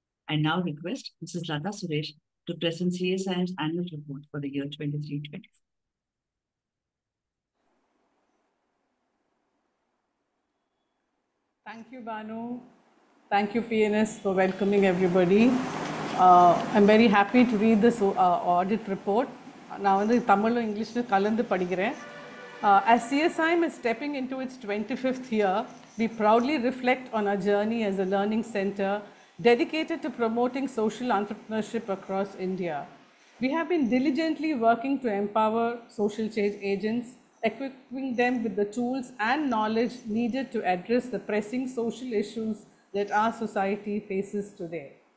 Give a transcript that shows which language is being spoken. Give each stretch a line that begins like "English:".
English: I now request Mrs. Lata Suresh to present CSIM's annual report for the year 23-24. Thank you, Banu. Thank you, PNS, for welcoming everybody. I'm very happy to read this audit report.
Tamil: நான் வந்து தமிழும் இங்கிலீஷும் கலந்து படிக்கிறேன்.
English: As CSIM is stepping into its 25th year, we proudly reflect on our journey as a learning center dedicated to promoting social entrepreneurship across India. We have been diligently working to empower social change agents, equipping them with the tools and knowledge needed to address the pressing social issues that our society faces today.